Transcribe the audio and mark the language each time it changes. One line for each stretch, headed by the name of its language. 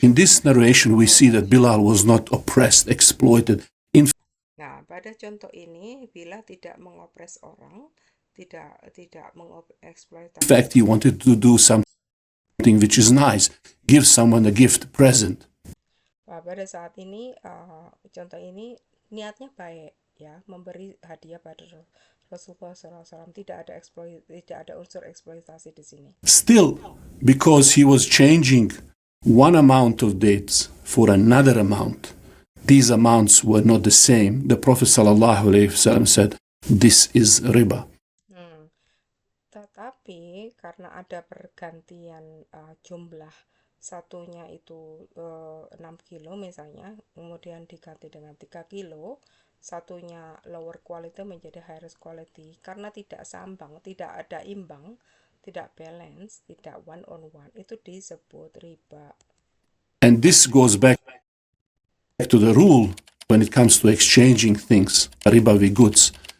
English: In this narration, we see that Bilal was not oppressed, exploited.
Indonesian: Nah, pada contoh ini Bilal tidak mengopres orang, tidak mengeksploitasi.
English: In fact, he wanted to do something which is nice, give someone a gift, present.
Indonesian: Nah, pada saat ini contoh ini niatnya baik ya, memberi hadiah pada Rasulullah SAW. Tidak ada unsur eksploitasi di sini.
English: Still, because he was changing one amount of dates for another amount, these amounts were not the same. The Prophet ﷺ said, "This is riba."
Indonesian: Tetapi karena ada pergantian jumlah, satunya itu 6 kilo misalnya, kemudian diganti dengan 3 kilo, satunya
English: lower quality
Indonesian: menjadi
English: higher quality,
Indonesian: karena tidak sambang, tidak ada imbang, tidak balance, tidak
English: one on one,
Indonesian: itu disebut riba.
English: And this goes back to the rule when it comes to exchanging things, ribawi goods.